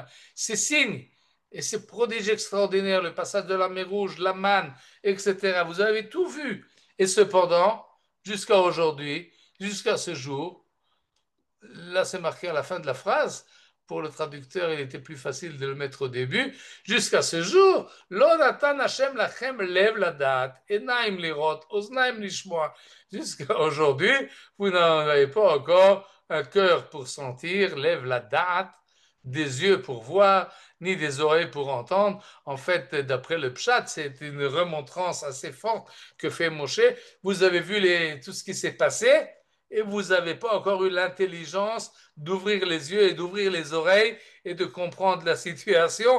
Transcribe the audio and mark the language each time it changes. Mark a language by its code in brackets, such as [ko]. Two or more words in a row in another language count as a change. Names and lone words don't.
[fr] Ces signes et ces prodiges extraordinaires, le passage de la mer Rouge, la manne, etc. Vous avez tout vu. Et cependant, jusqu'à aujourd'hui, jusqu'à ce jour, là c'est marqué à la fin de la phrase, pour le traducteur il était plus facile de le mettre au début, jusqu'à ce jour, [he] לא נתן השם לכם לב לדעת, עינים לראות, אזנים לשמוע. [fr] Jusqu'à aujourd'hui, vous n'en avez pas encore un cœur pour sentir, [he] לב לדעת, [fr] des yeux pour voir, ni des oreilles pour entendre. En fait, d'après le Pshat, c'est une remontrance assez forte que fait Moshe. Vous avez vu tout ce qui s'est passé et vous n'avez pas encore eu l'intelligence d'ouvrir les yeux et d'ouvrir les oreilles et de comprendre la situation.